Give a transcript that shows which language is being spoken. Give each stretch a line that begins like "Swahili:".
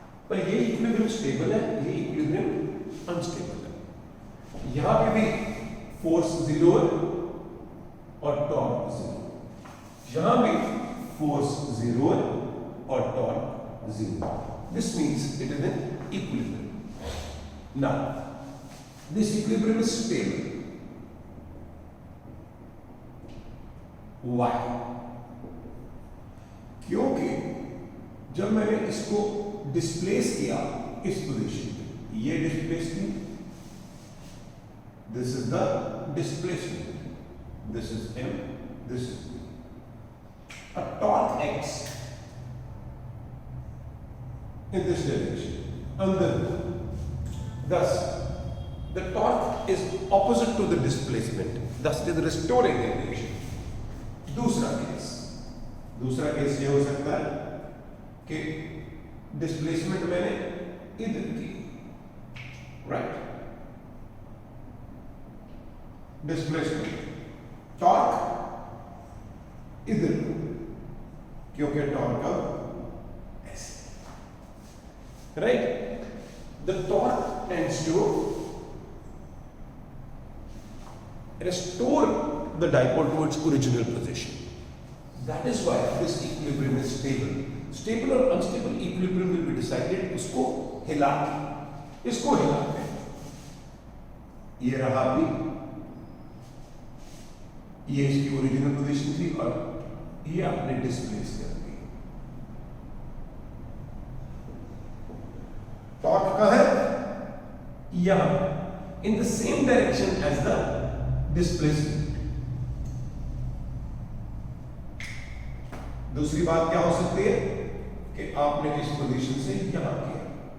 Hindi: पर ये equilibrium stable है, ये इक्विलिब्रियम अनस्टेबल है. यहां पे भी फोर्स जीरो और टॉर्क जीरो, यहां भी फोर्स जीरो और torque zero.
English: This means it is in equilibrium. Now, this equilibrium is stable. Why?
Hindi: क्योंकि जब मैंने इसको डिस्प्लेस किया इस पोजीशन पे, ये डिस्प्लेस की,
English: this is the displacement, this is M, this is B. A torque X in this direction, and thus the torque is opposite to the displacement, thus it is restoring the direction.
Hindi: दूसरा case ये हो सकता है कि displacement मैंने इधर की, right, displacement torque इधर, क्योंकि टॉर्क का
English: right, the torque tends to restore the dipole to its original position. That is why this equilibrium is stable.
Hindi: Stable और
English: unstable equilibrium will be decided
Hindi: उसको हिला के, इसको हिला के. ये रहा भी, ये इसकी ओरिजिनल पोजीशन थी और ये आपने डिस्प्लेस कर दी. टॉर्क कहाँ है?
English: यहां, in the same direction as the displacement.
Hindi: दूसरी बात क्या हो सकती है कि आपने इस पोजीशन से यहां किया.